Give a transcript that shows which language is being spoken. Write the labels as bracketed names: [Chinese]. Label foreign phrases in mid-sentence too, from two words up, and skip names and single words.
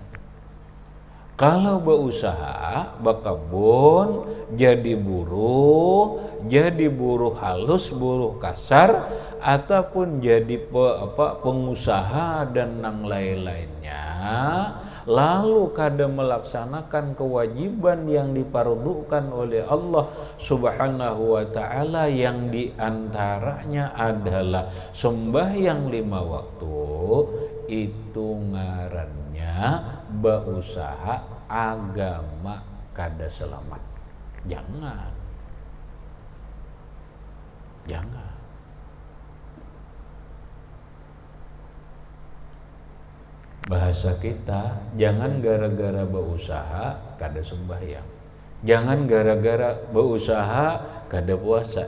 [Indonesian] Kalau berusaha, berkebun, jadi buruh halus, buruh kasar, ataupun jadi pengusaha dan yang lain-lainnya, lalu kada melaksanakan kewajiban yang dipardukan oleh Allah [Arabic] سبحانه وتعالى, [Indonesian] yang diantaranya adalah sembahyang 5 waktu, itu ngarannya berusaha agama kada selamat. Jangan bahasa kita, jangan gara-gara berusaha kada sembahyang, jangan gara-gara berusaha kada puasa.